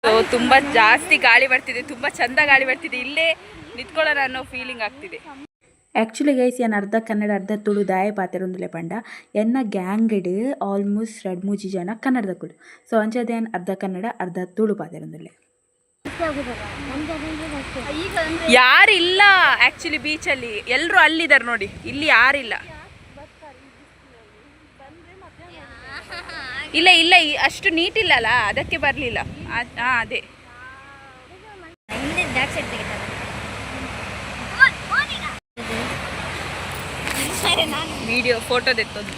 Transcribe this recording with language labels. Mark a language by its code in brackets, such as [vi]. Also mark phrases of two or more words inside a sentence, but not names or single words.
[kn] ತುಂಬ ಜಾಸ್ತಿ ಗಾಳಿ ಬರ್ತಿದೆ, ತುಂಬ ಚಂದ ಗಾಳಿ ಬರ್ತಿದೆ. ಇಲ್ಲೇ ನಿಂತ್ಕೊಳ್ಳೋಣ ಅನ್ನೋ ಫೀಲಿಂಗ್ ಆಗ್ತಿದೆ. [en] actually guys [tcy] ಏನು ಅರ್ಧ ಕನ್ನಡ ಅರ್ಧ ತುಳು ದಾಯ ಪಾತೆರೊಂದುಲೆ ಪಂಡ ಎನ್ನ ಗ್ಯಾಂಗಡ್ ಆಲ್ಮೋಸ್ಟ್ 2-3 ಜನ ಕನ್ನಡದಕ್ಕುಲು. ಸೊ ಅಂಚದೆ ಅರ್ಧ ಕನ್ನಡ ಅರ್ಧ ತುಳು ಪಾತೆರೊಂದುಲೆ. [kn] ಯಾರಿಲ್ಲ ಆ್ಯಕ್ಚುಲಿ ಬೀಚಲ್ಲಿ, ಎಲ್ಲರೂ ಅಲ್ಲಿದ್ದಾರೆ ನೋಡಿ, ಇಲ್ಲಿ ಯಾರಿಲ್ಲ. ಇಲ್ಲ ಇಲ್ಲ ಅಷ್ಟು ನೀಟ್ ಇಲ್ಲಲ್ಲ, ಅದಕ್ಕೆ ಬರಲಿಲ್ಲ. ಅದೇ ವಿಡಿಯೋ ಫೋಟೋ ತೆತ್ತೋದು